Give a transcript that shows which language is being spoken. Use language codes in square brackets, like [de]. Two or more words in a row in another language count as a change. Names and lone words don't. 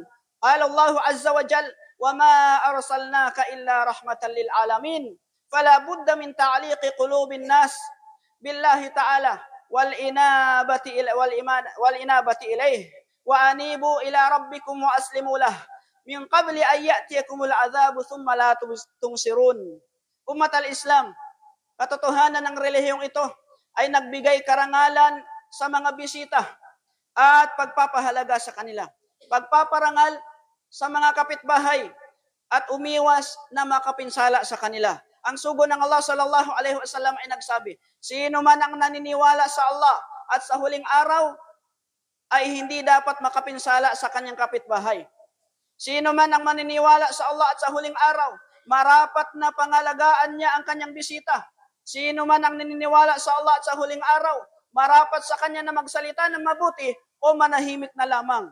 [ar] قال الله عز وجل وما أرسلناك إلا رحمة للعالمين. فلا بد من تعليق قلوب الناس بالله تعالى والإنابة إليه وأنيبوا إلى ربكم وأسلموا له من قبل أن يأتيكم العذاب ثم لا تنصرون. أمة الإسلام, [tl] katotohanan ng relihiyong ito ay nagbigay karangalan sa mga bisita at pagpapahalaga sa kanila. Pagpaparangal sa mga kapitbahay at umiwas na makapinsala sa kanila. Ang sugo ng Allah [ar] صلى الله عليه وسلم [tl] ay nagsabi, sino man ang naniniwala sa Allah at sa huling araw ay hindi dapat makapinsala sa kanyang kapitbahay. Sino man ang maniniwala sa Allah at sa huling araw, marapat na pangalagaan niya ang kanyang bisita. Sino man ang naniniwala sa Allah at sa huling araw, marapat sa kanya na magsalita ng mabuti o manahimik na lamang.